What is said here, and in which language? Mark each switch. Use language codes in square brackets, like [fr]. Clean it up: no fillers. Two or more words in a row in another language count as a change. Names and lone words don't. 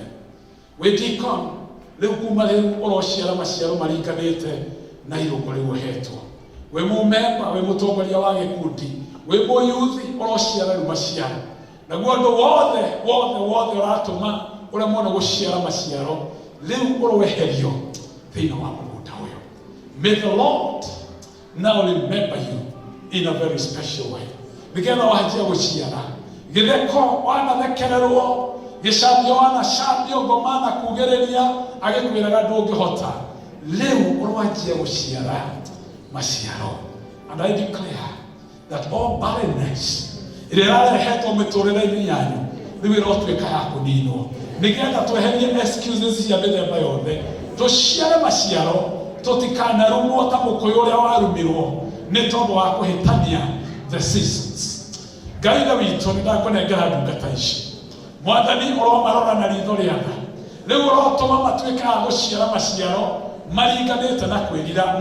[ki] We deacon leo kuma leo urociara maciaro maringanite na irungu riu hetwo. We mumemba we mutongoria wa gikundi we mo youth urociara riu maciaro naguo andu wothe uratuma uria mona guciara maciaro leo uroweherio thiina wa mugunda uyu. [en] May the Lord now remember you in a very special way. [ki] Nigetha wajia guciara githeko wanathekererwo gicambio wanacambio ngomana kugereria agikwiraga ndungihota leo urwajia guciara maciaro. [en] And I declare that all barrenness [ki] irarehetwo miturire-ini yanyu riu irotwika ya kuninwo nigetha tweherie excuses cia mithemba yothe tuciare maciaro tutikanarumwo ta mukuyu uria warumirwo ni tondu wa kuhitania [en] the seasons. [ki] Ngai na witu nindakũnengera ndungata ici mwathani uromarora na ritho ria tha riu urotuma matwika a guciara maciaro maringanite na kwirira.